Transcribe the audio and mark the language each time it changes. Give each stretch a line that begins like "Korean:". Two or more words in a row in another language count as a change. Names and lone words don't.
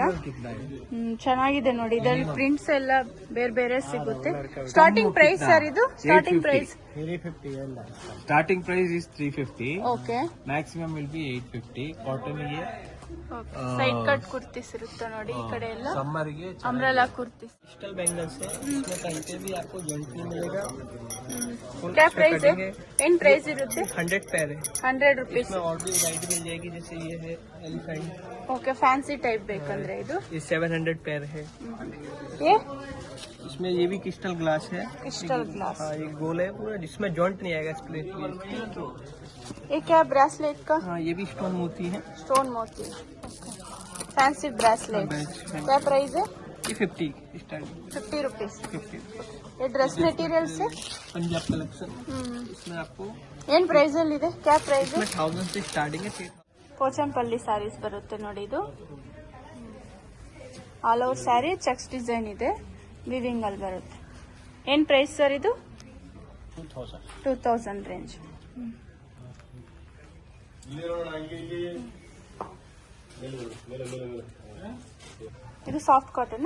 Kannada: ಚೆನ್ನಾಗಿದೆ ನೋಡಿ. ಇದರಲ್ಲಿ ಪ್ರಿಂಟ್ಸ್ ಎಲ್ಲ ಬೇರೆ ಬೇರೆ ಸಿಗುತ್ತೆ.
English: starting price
Kannada: ಸರ್ ಇದು?
English: starting price 350. starting price is 350. ಓಕೆ maximum will be 850. cotton ಗೆ side cut kurtis
Kannada: ಇರುತ್ತೆ ನೋಡಿ ಈ ಕಡೆ ಎಲ್ಲ
Hindi: समर के
English: umbrella kurtis digital bangles
Hindi: है इसमें कंटे भी आपको जॉइंट नहीं मिलेगा क्या प्राइस है
Kannada: ಏನ್ ಪ್ರೈಸ್ ಇರುತ್ತೆ
Hindi: 100 पैर है 100 रुपीस इसमें और भी वैरायटी मिल जाएगी जैसे ये है एलिफेंट
Kannada: ಓಕೆ
English: fancy type
Kannada: ಬೇಕಂದ್ರೆ ಇದು
Hindi: ये 700 पैर है ये इसमें ये भी
English: crystal glass
Hindi: है
English: crystal glass
Hindi: हाँ ये गोल है पूरा जिसमें जॉइंट नहीं आएगा स्प्लिट ये क्या ब्रेसलेट का हाँ ये भी स्टोन मोती है स्टोन मोती
English: fancy bracelet
Hindi: क्या प्राइस है ये 50 स्टार्टिंग 50 रुपीस 50 ये
English: dress material
Hindi: से पंजाब कलेक्शन इसमें आपको
Kannada: ಏನ್ ಪ್ರೈಸ್ ಅಲ್ಲಿ ಇದೆ क्या ಪ್ರೈಸ್
Hindi: इसमें 1000 से स्टार्टिंग है 3000
Kannada: ಪೋಚಂಪಲ್ಲಿ ಸ್ಯಾರೀಸ್ ಬರುತ್ತೆ ನೋಡಿ ಇದು
English: all over saree checks design
Kannada: ಇದೆ ವಿವಿಂಗ್ ಅಲ್ಲಿ ಬರುತ್ತೆ ಏನ್ ಪ್ರೈಸ್ ಸರ್ ಇದು 2000 ರೇಂಜ್ ಇದು
English: soft cotton